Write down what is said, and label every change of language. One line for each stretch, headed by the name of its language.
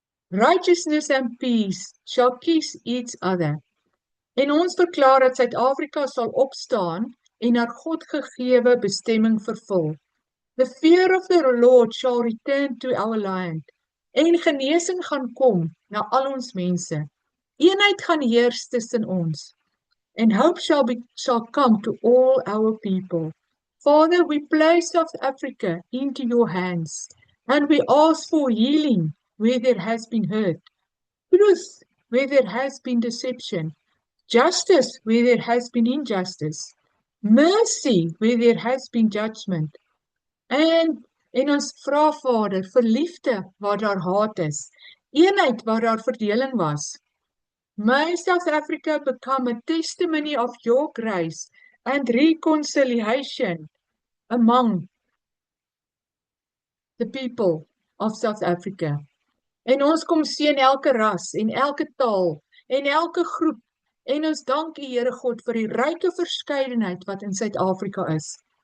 English: Righteousness and peace shall kiss each other.
Afrikaans: En ons verklaar dat Suid-Afrika sal opstaan en haar Godgegewe bestemming vervul.
English: The fear of the Lord shall return to our land.
Afrikaans: En genesing gaan kom na al ons mense. Eenheid gaan heers tussen ons.
English: And hope shall come to all our people. Father, we place South Africa into your hands, and we ask for healing where there has been hurt, truth where there has been deception, justice where there has been injustice, mercy where there has been judgment.
Afrikaans: En ons vra Vader vir liefde waar daar haat is, eenheid waar daar verdeling was.
English: May South Africa become a testimony of your grace and reconciliation among the people of South Africa.
Afrikaans: En ons kom seën elke ras en elke taal en elke groep en ons dank U Here God vir die ryke verskeidenheid wat in Suid-Afrika is.